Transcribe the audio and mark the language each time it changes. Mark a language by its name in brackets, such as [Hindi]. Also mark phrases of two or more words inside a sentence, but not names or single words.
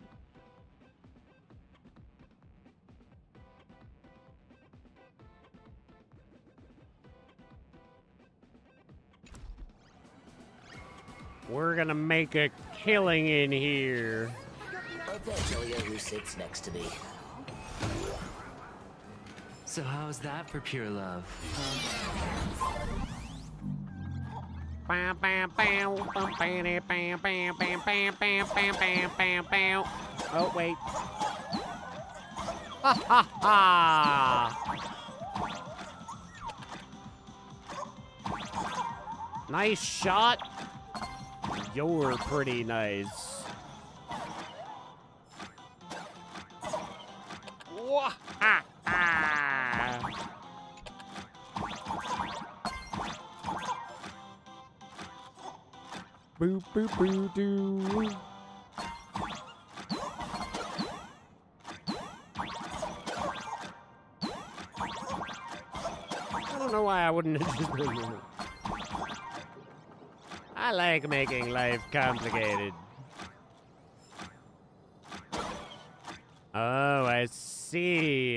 [English] We're gonna make a killing in here. I'll tell you who sits next to me. So how's that for pure love? Bam, bam, bam, bam, bam, bam, bam, bam, bam, bam, bam, bam, bam, bam. Oh, wait. Ha ha ha! Nice shot. You're pretty nice. Wah ha ha! Boo boo boo doo. I don't know why I wouldn't have just been there. I like making life complicated. Oh, I see.